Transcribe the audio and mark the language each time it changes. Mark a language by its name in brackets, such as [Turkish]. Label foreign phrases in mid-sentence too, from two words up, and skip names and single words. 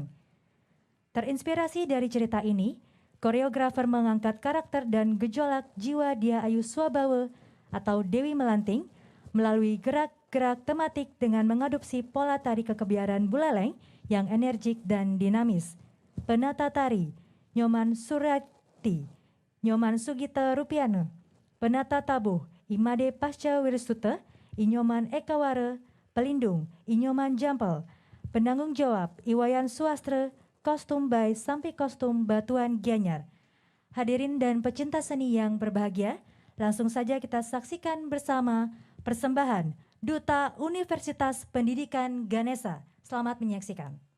[Indonesian] Terinspirasi dari cerita ini, koreografer mengangkat karakter dan gejolak jiwa Dyah Ayu Swambawa atau Dewi Melanting melalui gerak-gerak tematik dengan mengadopsi pola tari kekebiaran Buleleng yang energik dan dinamis. Penata tari, Nyoman Surati, Nyoman Sugita Rupiana. Penata tabuh, Imade Pasca Wirsuta, Inyoman Ekawara. Pelindung, Inyoman Jampel. Penanggung jawab, Iwayan Suastra, kostum by Sampi Kostum Batuan Gianyar. Hadirin dan pecinta seni yang berbahagia, langsung saja kita saksikan bersama persembahan Duta Universitas Pendidikan Ganesha. Selamat menyaksikan.